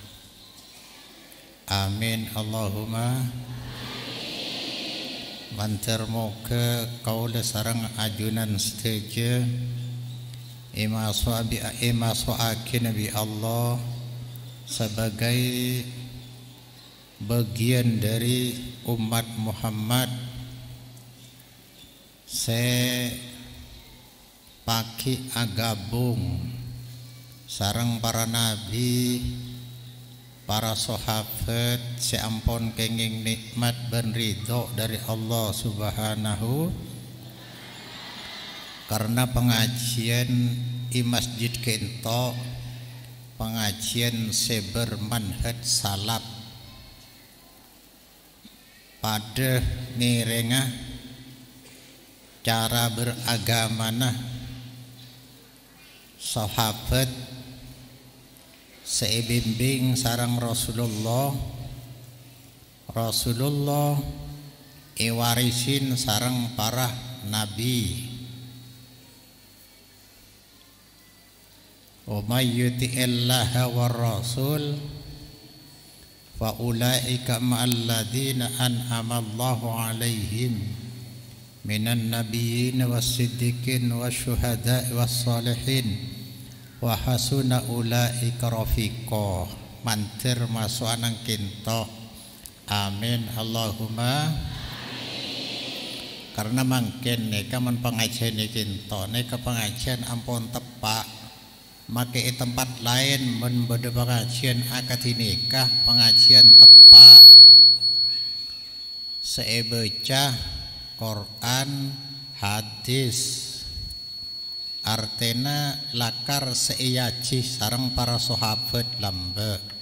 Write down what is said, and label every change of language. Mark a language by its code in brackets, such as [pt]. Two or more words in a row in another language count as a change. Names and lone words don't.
[ar] آمين اللهم. [mad] Mantar moga kaula sareng ajunan setuju imasoaki Nabi Allah [id] sebagai bagian dari umat Muhammad. [mad] Paki agabung sareng para nabi, para sahabat, seampun kenging [id] nikmat dan ridho dari Allah Subhanahu. [mad] Karena pengajian di masjid kento, pengajian sebermanhaj salaf pada nirengah cara beragamana sahabat seibimbing sarang Rasulullah iwarisin sarang para nabi. [ar] ومن يطع الله والرسول فأولئك مع الذين أنعم الله عليهم من النبيين والصديقين والشهداء والصالحين وحسن أولئك رفيقا. [mad] Mantir masuk anang kinto. [ar] آمين اللهم. [mad] Karena mangken neka men pengajian kinto, neka pengajian ampun tepak make tempat lain men bade pengajian akad nikah pengajian tepak seebaca Quran hadis artena lakar seiyaji sareng para sahabat lambe